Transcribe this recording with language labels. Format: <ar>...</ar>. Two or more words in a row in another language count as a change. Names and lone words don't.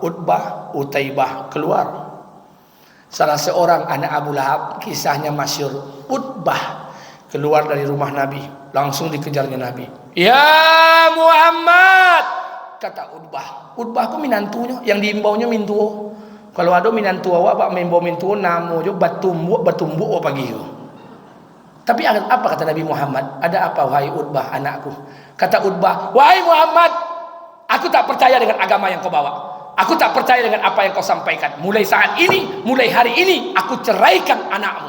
<id>Utbah, Utaibah keluar. Salah seorang anak Abu Lahab, kisahnya masyhur. Utbah keluar dari rumah Nabi, langsung dikejarnya Nabi. Ya Muhammad, kata Utbah.</id> <min>Utbah aku minantunya, yang diimbaunya mintuo. Kalau ada minantu awak pak membawa mintu namo jo batumbuk pagi itu.</min> <id>Tapi apa kata Nabi Muhammad? Ada apa wahai Utbah anakku? Kata Utbah, wahai Muhammad, aku tak percaya dengan agama yang kau bawa. Aku tak percaya dengan apa yang kau sampaikan. Mulai saat ini, mulai hari ini, aku ceraikan anakmu.</id>